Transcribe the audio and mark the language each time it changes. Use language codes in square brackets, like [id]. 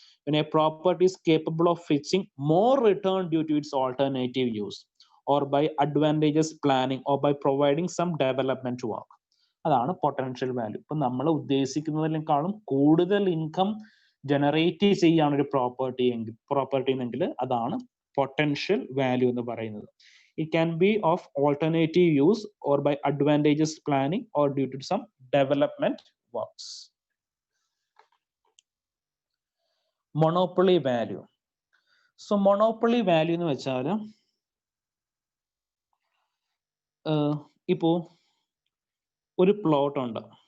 [en] When a property is capable of fetching more return due to its alternative use or by advantageous planning or by providing some development work, [ml] അതാണ് potential value. ഇപ്പൊ നമ്മൾ ഉദ്ദേശിക്കുന്നതിനേക്കാളും കൂടുതൽ income generate ചെയ്യാണ് ഒരു property എങ്കിൽ അതാണ് potential value എന്ന് പറയുന്നത്. [en] It can be of alternative use or by advantageous planning or due to some development works. Monopoly value. So monopoly value [ml] എന്ന് വെച്ചാൽ ഇപ്പോ ഒരു പ്ലോട്ട് ഉണ്ട്.